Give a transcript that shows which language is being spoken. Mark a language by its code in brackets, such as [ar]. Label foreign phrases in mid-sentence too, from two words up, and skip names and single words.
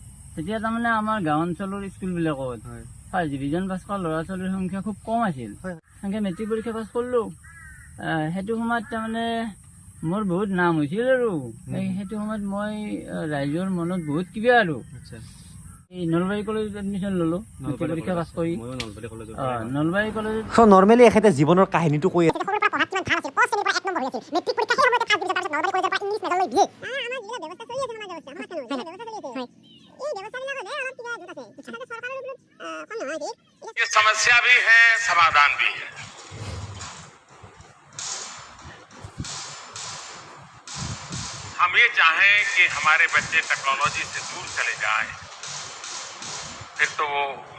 [as] তেতিয়া তাৰমানে আমাৰ গাঁও অঞ্চলৰ স্কুলবিলাকত [en] first division [as] পাছ কৰা ল'ৰা ছোৱালীৰ সংখ্যা খুব কম আছিল সেনেকৈ মেট্ৰিক পৰীক্ষা পাছ কৰিলোঁ সেইটো সময়ত তাৰমানে মোৰ বহুত নাম হৈছিল আৰু সেইটো সময়ত মই ৰাইজৰ মনত বহুত কিবা আৰু এই নলবাৰী কলেজত এডমিশ্যন ল'লোঁ মেট্ৰিক পৰীক্ষা পাছ কৰি নলবাৰী কলেজত নৰ্মেলি এখেতে জীৱনৰ কাহিনীটো কৈ [hi] ये समस्या भी है समाधान भी है हम ये चाहें कि हमारे बच्चे टेक्नोलॉजी से दूर चले जाएं फिर तो वो